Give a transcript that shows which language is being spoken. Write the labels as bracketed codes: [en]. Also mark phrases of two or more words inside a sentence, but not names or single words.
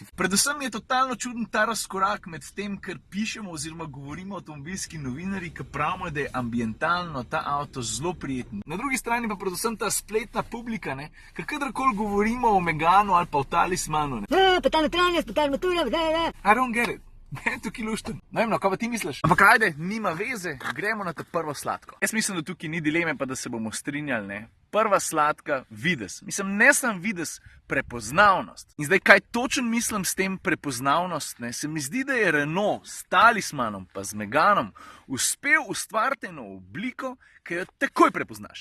[sl] Predvsem je totalno čuden ta razkorak med tem, kar pišemo oziroma govorimo avtomobilski novinarji, ki pravimo, da je ambientalno ta avto zelo prijeten. Na drugi strani pa predvsem ta spletna publika, ne, ker kadarkoli govorimo o Meganu ali pa o Talismanu, ne. Pa ta notranjost, pa ta motor, [en] I don't get it. [sl] Ne, tukaj lušten. Ne vem, no, kaj pa ti misliš? Ampak ajde, nima veze, gremo na to prvo sladko. Jaz mislim, da tukaj ni dileme, pa da se bomo strinjali, ne. Prva sladka, videz. Mislim, ne sam videz, prepoznavnost. In zdaj, kaj točno mislim s tem prepoznavnost, ne? Se mi zdi, da je Renault s Talismanom pa z Meganom uspel ustvariti eno obliko, ki jo takoj prepoznaš.